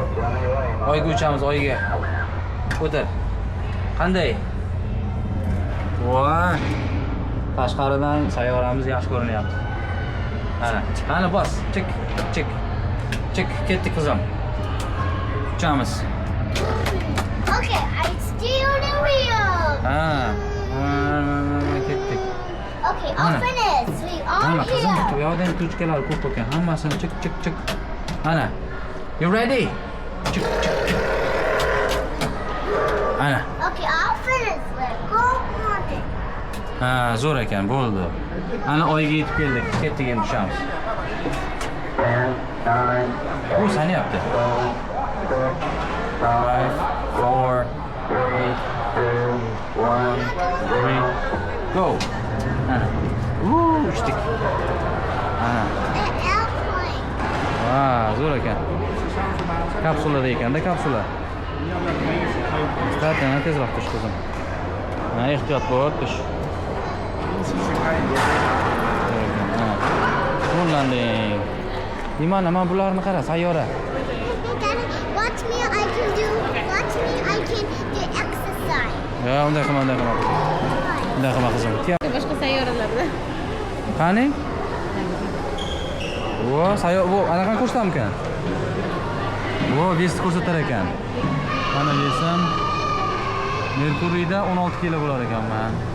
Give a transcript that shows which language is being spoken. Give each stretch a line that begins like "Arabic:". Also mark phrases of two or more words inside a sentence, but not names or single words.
Uzbek: Oyga uchamiz, oyga. O'tir. Qanday? Voy. Tashqaridan sayyoramiz yaxshi ko'rinyapti. Mana. Qani bos. Chik, chik. Chik, ketdik qizim. Uchamiz.
English: Okay, I steal the wheel.
Uzbek: Ketdik.
English: Okay, open it. We are
Uzbek: Mana qizim, bu
English: here.
Uzbek: yoqdan tuchkalar ko'p ekan. Hammasini chik, chik, chik. Mana.
English: You ready?
Uzbek: Chik, chik, chik. Ana.
English: Okay, I'll finish it. Go on it.
Uzbek: Zo'r ekan, bo'ldi. Ana oyga yetib keldik. Ketdik endi tushamiz. Bu sanayapti. 5, 4, 3, 2, 1, go. Ana. Uchdik. Ana.
English: An airplane.
Uzbek: Zo'r ekan. Kapsulada ekanda, kapsula. Startdan tezroq tush qizim. Ehtiyot bo'l, tush. Qo'llanding. Nimani, mana bularni qara, sayyora.
English: Daddy, watch me. I can do. Watch me. I can do exercise.
Uzbek: Unday qilma, unday qilma. Unday qilma qizim. Boshqa sayyoralarda. Qani? Bu anaqani ko'rsatamkan? Vesti ko'rsatar ekan. Mana desam, Merkuriyda 16 kilo bo'lar ekanman.